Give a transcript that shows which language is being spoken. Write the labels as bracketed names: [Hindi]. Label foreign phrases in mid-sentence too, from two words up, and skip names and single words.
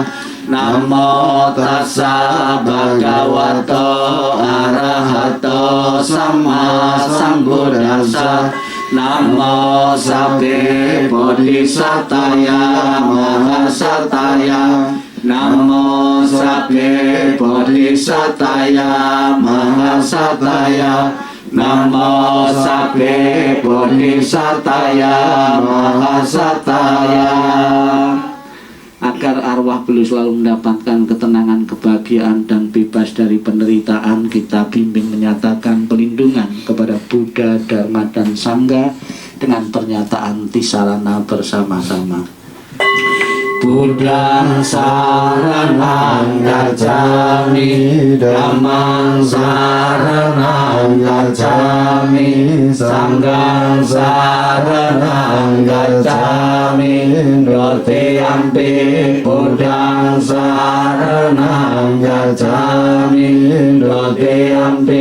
[Pali] Namo Tassa Bhagavato Arahato Sama Sambuddhassa, Namo Sabbe Bodhisataya Mahasataya, Namo Sabbe Bodhisataya Mahasataya, Namo Sabbe Bodhisataya Mahasataya. [Indonesian] Agar arwah beliau selalu mendapatkan ketenangan, kebahagiaan, dan bebas dari penderitaan, kita bimbing menyatakan pelindungan kepada Buddha, Dharma, dan Sangha dengan pernyataan Tisarana bersama-sama. [Pali] Buddhang saranang gacchami, Dhammang saranang gacchami, Sanghang saranang gacchami, Dutiyampi Buddhang saranang gacchami, Dutiyampi